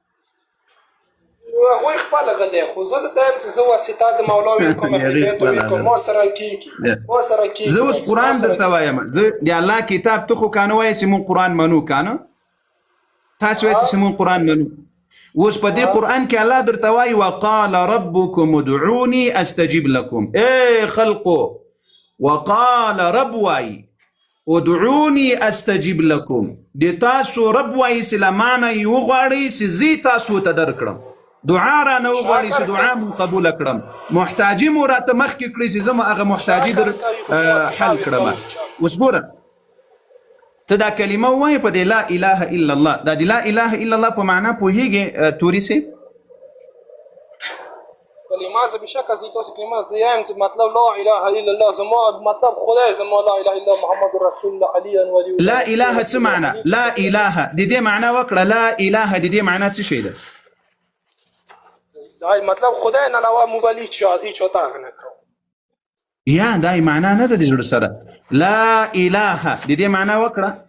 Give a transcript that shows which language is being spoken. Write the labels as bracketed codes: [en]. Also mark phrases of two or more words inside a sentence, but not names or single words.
[ps] هغوی خپله غلی، خو زه درته یم چې زه واسطه د مولا ویل کوم، اهلیت ویل کوم، ما سره کېږي. زه اوس قرآن درته وایم، زه د الله کتاب ته خو کانه وایې چې مونږ قرآن منو، کانه تاسو وایئ چې مونږ قرآن منو. اوس په دې قرآن کې الله درته وایي [ar] وقال ربکم ادعوني استجب لکم. [ps] ای خلقو وقال رب وایي [ar] ادعوني استجب لکم، [ps] د تاسو رب وایي چې له مانه یې وغواړئ چې زه تاسو ته درکړم، دعا را نه وغواړئ چې دعا مو قبوله کړم، محتاجي مو راته مخکې کړئ چې زه مو هغه محتاجي در حل کړم. اوس ګوره ته دا کلمه ووایې په دې [ar] لا اله الا الله، [ps] دا د [ar] لا اله الا الله [ps] په معنا پوهېږې توري صاحب؟ کلمه زه بېشکه زه تاسو کلمه زه یم چې مطلب [ar] لا اله الا الله [ps] زما مطلب خدای زما [ar] لا اله الا محمد رسول الله علي ولي. لا اله [ps] څه معنا؟ [ar] لا اله [ps] د دې معنا وکړه، [ar] لا اله [ps] د دې معنا څه شی ده؟ دا مطلب خدای نه علاوه مو بل هیڅ چاته هغه نه کوم. یا دا معنا نه ده د زړه سره. [ar] لا اله [ps] د دې معنا وکړه.